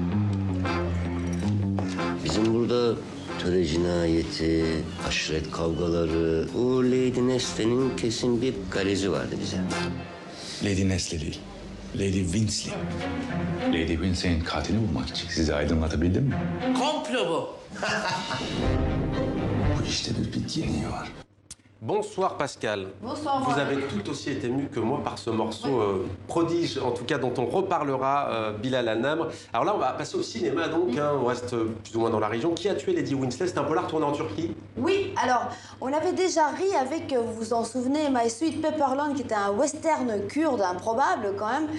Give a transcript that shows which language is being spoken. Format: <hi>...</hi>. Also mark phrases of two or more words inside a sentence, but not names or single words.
<tr>Bizim burada töre cinayeti, aşiret kavgaları, o Lady Neste'nin kesin bir garezi vardı bize. Lady Nesli değil. Lady Winsley. Lady Winsley'in katilini bulmak için sizi aydınlatabildim mi? Komplo bu. Bu işte bir bit yeniği var.</tr> <fr>Bonsoir Pascal. Bonsoir. Vous avez tout aussi été ému que moi par ce morceau prodige, en tout cas dont on reparlera, Bilal Hanamr. Alors là, on va passer au cinéma, donc, hein, on reste plus ou moins dans la région. Qui a tué Lady Winsley? C'est un polar tourné en Turquie. Oui, alors, on avait déjà ri avec, vous vous en souvenez, My Sweet Pepperland, qui était un western kurde improbable quand même.</fr>